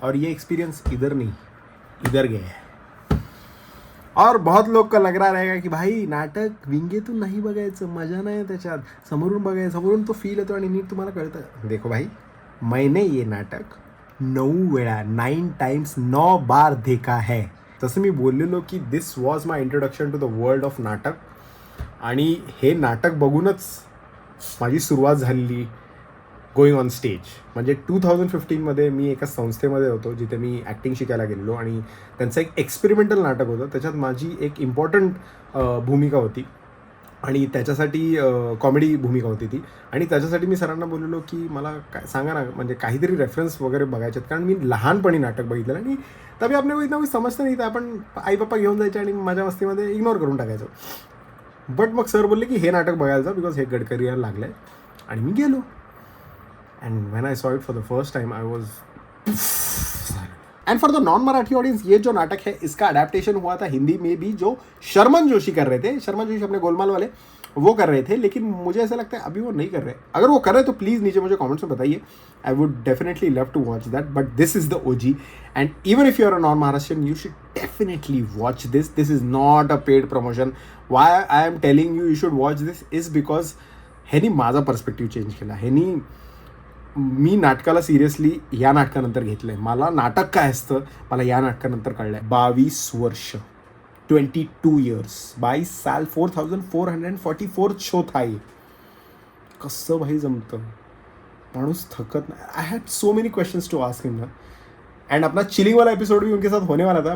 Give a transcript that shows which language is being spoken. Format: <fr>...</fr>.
<hi>और ये एक्सपीरियंस इधर नहीं, इधर गया है. और बहुत लोग का लग रहा रहेगा की भाई</hi> <mr>नाटक विंगेतून नाही बघायचं, मजा नाही त्याच्यात, समोरून बघायचं, समोरून तो फील येतो आणि नीट तुम्हाला कळतं.</mr> <hi>देखो भाई, मैंने ये नाटक 9 वेळा 9 टाइम्स 9 बार देखा है.</hi> <mr>तसं मी बोललेलो की</mr> <en>this was my introduction to the world of</en> <mr>नाटक. आणि हे नाटक बघूनच माझी सुरुवात झालेली</mr> <en>Going on stage.</en> <mr>म्हणजे 2015मध्ये मी एका संस्थेमध्ये होतो जिथे मी ॲक्टिंग शिकायला गेलेलो आणि त्यांचं एक एक्सपेरिमेंटल नाटक होतं. त्याच्यात माझी एक इम्पॉर्टंट भूमिका होती आणि त्याच्यासाठी कॉमेडी भूमिका होती ती. आणि त्याच्यासाठी मी सरांना बोललेलो की मला काय सांगा ना, म्हणजे काहीतरी रेफरन्स वगैरे बघायचे आहेत, कारण मी लहानपणी नाटक बघितलेलं आणि तभी आपल्या को इतना समजतं नाही, तर आपण आई पप्पा घेऊन जायचे आणि माझ्या मस्तीमध्ये इग्नोर करून टाकायचो. बट मग सर बोलले की हे नाटक बघायला जा बिकॉज हे गडकरी यायला लागलं आहे. आणि मी गेलो.</mr> <en>And when I saw it for the first time I was. And for the non Marathi audience,</en> <hi>ये जो नाटक है इसका अडेप्टेशन हुआ था हिंदी में भी, जो शर्मन जोशी कर रहे थे. शर्मन जोशी अपने गोलमाल वाले वो कर रहे थे, लेकिन मुझे ऐसा लगता है अभी वो नहीं कर रहे. अगर वो कर रहे तो प्लीज़ नीचे मुझे कमेंट्स में बताइए.</hi> <en>I would definitely love to watch that. But this is the OG. And even if you are a non Maharashtrian, you should definitely watch this. This is not a paid promotion. Why I am telling you should watch this is because</en> <mr>ह्यानी माझा perspective change केला. ह्यानी मी नाटकाला seriously या नाटकानंतर घेतलं आहे. मला नाटक काय असतं मला या नाटकानंतर कळलं आहे. 22 वर्ष, 22 years, 22 साल,</mr> <hi>4444 शो था ये.</hi> <mr>कसं भाई जमतं, माणूस थकत नाही.</mr> <en>I had so many questions to ask him ना.</en> <hi>एंड अपना चिलिंग वाला एपिसोड भी उनके साथ होने वाला था.</hi>